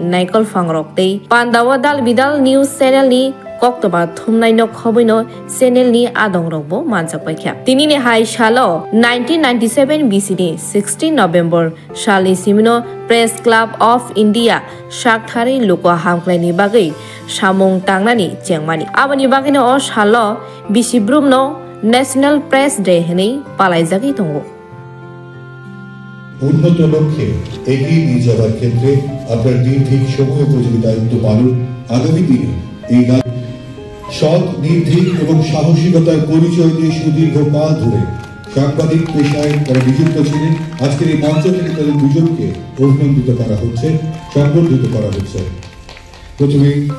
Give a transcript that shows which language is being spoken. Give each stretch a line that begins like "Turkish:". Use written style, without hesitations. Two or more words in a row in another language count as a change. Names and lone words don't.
Kok Borok: Naikol Fangrokte Pandawa Dal Bidal News Channel ni Koktoba Thumnai no Khobino channel ni adong rokbo manjak paikha tini ni hai salo 1997 BC 16 November sali simino Press Club of India Shakthari Loko Hamklai bagai samung tangnani chengmani abani bagai no salo BC Brumno National Press Day hini palaijagi tongo
Bangla: উন্নত লক্ষ্যে এগিয়ে নিয়ে যাওয়ার ক্ষেত্রে আপনার দীর্ঘিক সময় উপযোগী দায়িত্ব পালন আগামী দিনে এই সৎ নির্ভীক এবং সাহসিকতার পরিচয় দিয়ে সুদীর্ঘকাল ধরে সাংবাদিক পেশায় তারা নিযুক্ত ছিলেন আজকের এই মঞ্চ থেকে তাদের দুজনকে অভিনন্দিত করা হচ্ছে সম্বর্ধিত করা হচ্ছে প্রথমে